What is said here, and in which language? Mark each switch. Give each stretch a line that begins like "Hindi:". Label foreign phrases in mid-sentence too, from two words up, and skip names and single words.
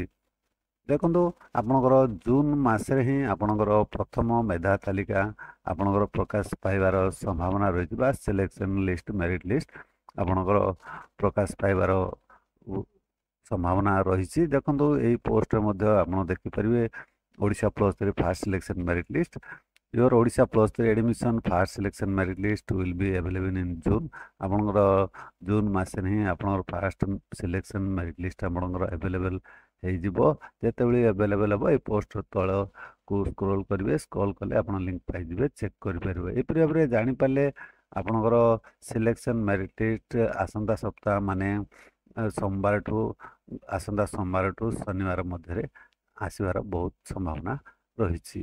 Odia: ଦେଖନ୍ତୁ ଆପଣଙ୍କର ଜୁନ୍ ମାସରେ ହିଁ ଆପଣଙ୍କର ପ୍ରଥମ ମେଧା ତାଲିକା ଆପଣଙ୍କର ପ୍ରକାଶ ପାଇବାର ସମ୍ଭାବନା ରହିଛି ବା
English: selection list merit list
Odia: ଆପଣଙ୍କର ପ୍ରକାଶ ପାଇବାର ସମ୍ଭାବନା ରହିଛି। ଦେଖନ୍ତୁ ଏହି ପୋଷ୍ଟରେ ମଧ୍ୟ ଆପଣ ଦେଖିପାରିବେ ଓଡ଼ିଶା +3
English: first selection merit list. Your Odisha +3 admission first selection merit list will be available in June।
Odia: ଆପଣଙ୍କର ଜୁନ୍ ମାସରେ ହିଁ ଆପଣଙ୍କର
English: first selection merit list
Odia: ଆପଣଙ୍କର ଆଭେଲେବଲ୍ ହେଇଯିବ। ଯେତେବେଳେ ଆଭେଲେବଲ୍ ହେବ এই ପୋଷ୍ଟର ତଳକୁ ସ୍କ୍ରୋଲ୍ କରିବେ, ସ୍କ୍ରୋଲ୍ କଲେ ଆପଣ ଲିଙ୍କ୍ ପାଇଯିବେ, ଚେକ୍ କରିପାରିବେ। ଏପରି ଭାବରେ ଜାଣିପାରିଲେ ଆପଣଙ୍କର
English: selection merit list
Odia: ଆସନ୍ତା ସପ୍ତାହ ମାନେ ଆସନ୍ତା ସୋମବାରଠୁ ଶନିବାର ମଧ୍ୟରେ ଆସିବାର ବହୁତ ସମ୍ଭାବନା ରହିଛି।